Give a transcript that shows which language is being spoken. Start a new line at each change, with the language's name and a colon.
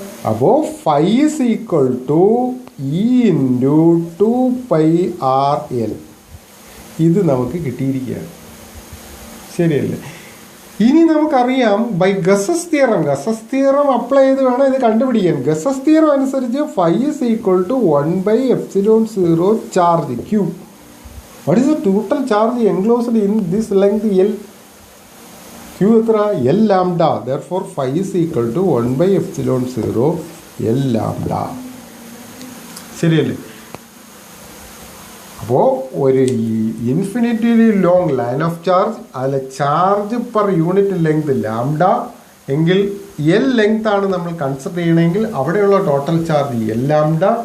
English: അപ്പോൾ φ is equal to E into 2πrl.
Malayalam: ഇത് നമുക്ക് കിട്ടിയിരിക്കുകയാണ്, ശരിയല്ലേ? ഇനി നമുക്കറിയാം ബൈ ഗസസ് തിയറം അപ്ലൈ ചെയ്ത് വേണം ഇത് കണ്ടുപിടിക്കാൻ. ഗസസ് തിയറം അനുസരിച്ച്
English: φ is equal to 1/ε0
Malayalam: charge Q.
English: What is the total charge enclosed in this length L?
Malayalam: Q എത്ര?
English: L lambda. Therefore phi is equal to 1/ε0 L lambda.
Malayalam: ശരിയല്ലേ? അപ്പോൾ ഒരു infinitely long line of charge, അതിലെ charge per unit length lambda എങ്കിൽ L length ആണ് നമ്മൾ consider ചെയ്യണമെങ്കിൽ അവിടെയുള്ള ടോട്ടൽ ചാർജ് എൽ ലാംഡ.